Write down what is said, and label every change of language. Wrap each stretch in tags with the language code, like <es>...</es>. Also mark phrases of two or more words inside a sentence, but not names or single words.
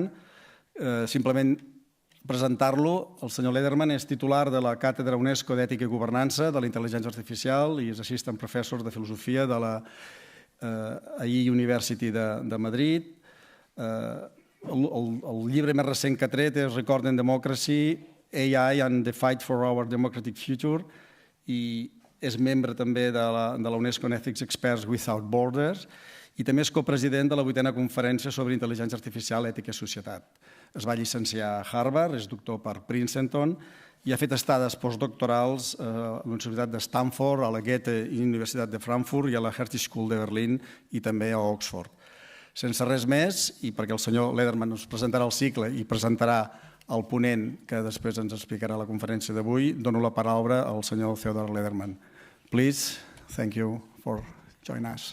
<ca>Simplement presentar-lo. El senyor Lederman és titular de la Càtedra UNESCO d'Ètica i Governança de la Intel·ligència Artificial i és</ca> <en>assistant professor</en> <ca>de filosofia de la AI University de Madrid. El llibre més recent que ha tret és Recording Democracy, AI and the Fight for Our Democratic Future i és membre també de la UNESCO Ethics Experts Without Borders i també és copresident de la 8a Conferència sobre Intel·ligència Artificial, Ètica i Societat. Es va llicenciar a Harvard, és doctor per Princeton i ha fet estades postdoctorals a la Universitat de Stanford, a la Goethe Universitat de Frankfurt i a la Hertie School de Berlín i també a Oxford. Sense res més, i perquè el senyor Lederman ens presentarà el cicle i presentarà el ponent que després ens explicarà la conferència d'avui, dono la paraula al senyor Theodor Lederman.</ca> <en>Please, thank you for joining us.</en>